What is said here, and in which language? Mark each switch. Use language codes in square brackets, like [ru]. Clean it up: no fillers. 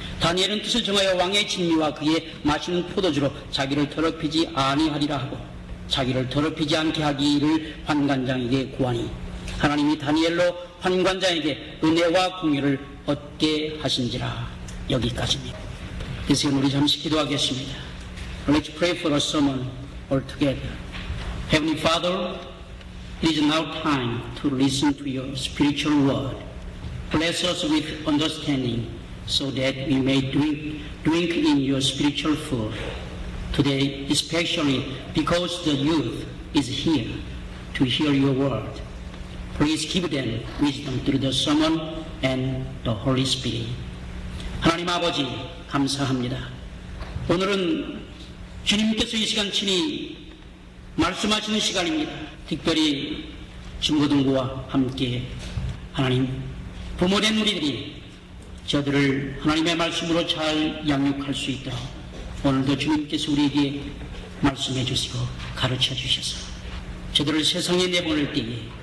[ko] 다니엘은 뜻을 정하여 왕의 진미와 그의 마시는 포도주로 자기를 더럽히지 아니하리라 하고 자기를 더럽히지 않게 하기를 환관장에게 구하니 하나님이 다니엘로 환관장에게 은혜와 공유를 얻게 하신지라. 여기까지입니다. 이 시간 우리 잠시 기도하겠습니다. [en] Let's pray for a sermon all together. Heavenly Father, it is now time to listen to your spiritual word. Bless us with understanding so that we may drink in your spiritual food. Today, especially because the youth is here to hear your word. Please give them wisdom through the sermon and the Holy Spirit. [ko] 하나님 아버지 감사합니다. 오늘은 주님께서 이 시간 친히 말씀하시는 시간입니다. 특별히 중고등부와 함께 하나님 부모된 우리들이 저들을 하나님의 말씀으로 잘 양육할 수 있도록 오늘도 주님께서 우리에게 말씀해 주시고 가르쳐 주셔서 저들을 세상에 내보낼 때에